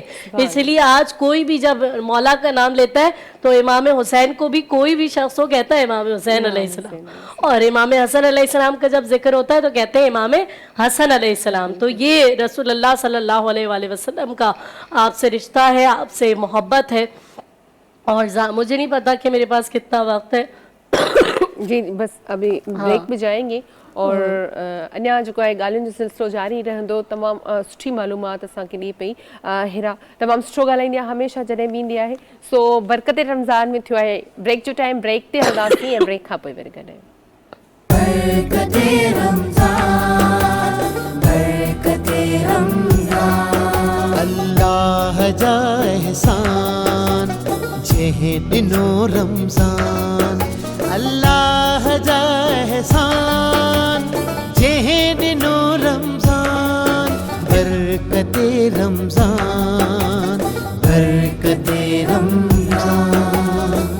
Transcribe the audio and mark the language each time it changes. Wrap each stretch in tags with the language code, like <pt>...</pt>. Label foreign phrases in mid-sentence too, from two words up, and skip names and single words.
<ur>اس لیے آج کوئی بھی جب مولا کا نام لیتا ہے تو امام حسین کو بھی کوئی بھی شخص ہو کہتا ہے امام حسین</ur> <ar>علیہ السلام,</ar> <ur>اور امام حسن</ur> <ar>علیہ السلام</ar> <ur>کا جب ذکر ہوتا ہے تو کہتے ہیں امام حسن</ur> <ar>علیہ السلام.</ar> <ur>تو یہ رسول اللہ</ur> <ar>صلی اللہ علیہ وآلہ وسلم</ar> <ur>کا آپ سے رشتہ ہے, آپ سے محبت ہے. اور مجھے نہیں پتا کہ میرے پاس کتنا وقت ہے. جی بس ابھی بریک میں جائیں گے اور انیا جو ہے</ur> <sd>ॻाल्हियुनि जो सिलसिलो जारी रहंदो. तमामु सुठी मालूमात असांखे ॾिए पई हिरा, तमामु सुठो ॻाल्हाईंदी आहे हमेशह जॾहिं बि ईंदी आहे. सो बरकत रमज़ान में थियो आहे ब्रेक जो टाइम, ब्रेक ते हलंदासीं ऐं ब्रेक खां पोइ वरी गॾु बरकते रमज़ान, बरकते रमज़ान, अल्लाह जा एहसान जंहिं ॾिनो रमज़ान, अल्लाह जा एहसान जंहिं ॾिनो रमज़ान, बरकते रमज़ान, बरकते रमज़ान,</sd>